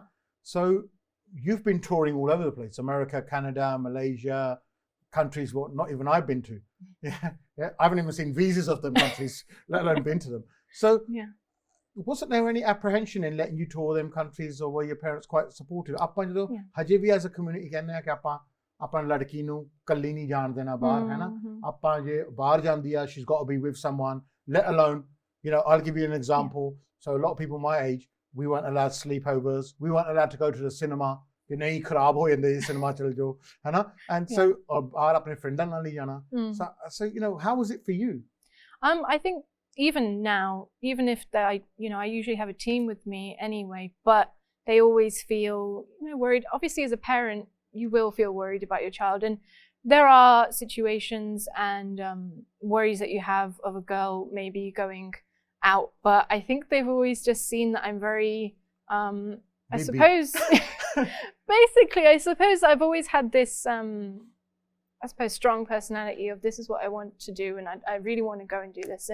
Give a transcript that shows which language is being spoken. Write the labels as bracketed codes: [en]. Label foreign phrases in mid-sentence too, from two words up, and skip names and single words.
[en] So you've been touring all over the place, America, Canada, Malaysia, countries what not even I've been to. Yeah. I haven't even seen visas of them countries, let alone been to them. So wasn't there any apprehension in letting you tour them countries, or were your parents quite supportive? [pa] ਆਪਾਂ ਜਦੋਂ ਹਜੇ ਵੀ [en] as a community [pa] ਕਹਿੰਦੇ ਆ ਕਿ ਆਪਾਂ ਲੜਕੀ ਨੂੰ ਕੱਲੀ ਨਹੀਂ ਜਾਣ ਦੇਣਾ ਬਾਹਰ, ਹੈ ਨਾ? ਆਪਾਂ ਜੇ ਬਾਹਰ ਜਾਂਦੀ ਆ, [en] she's got to be with someone, let alone, I'll give you an example. So a lot of people my age, we weren't allowed sleepovers, we weren't allowed to go to the cinema. [hi] नहीं खराब हो जाते सिनेमा चल जाओ, है ना? [en] And so [pa] ਔਰ ਆਪਣੇ ਫ੍ਰੈਂਡਾਂ ਨਾਲ ਹੀ ਜਾਣਾ. [en] So how was it for you? I think even now, even if I usually have a team with me anyway, but they always feel worried. Obviously, as a parent, you will feel worried about your child, and there are situations and worries that you have of a girl maybe going out, but I think they've always just seen that I'm very, I suppose, basically, I suppose I've always had this, I suppose, strong personality of this is what I want to do, and I really want to go and do this.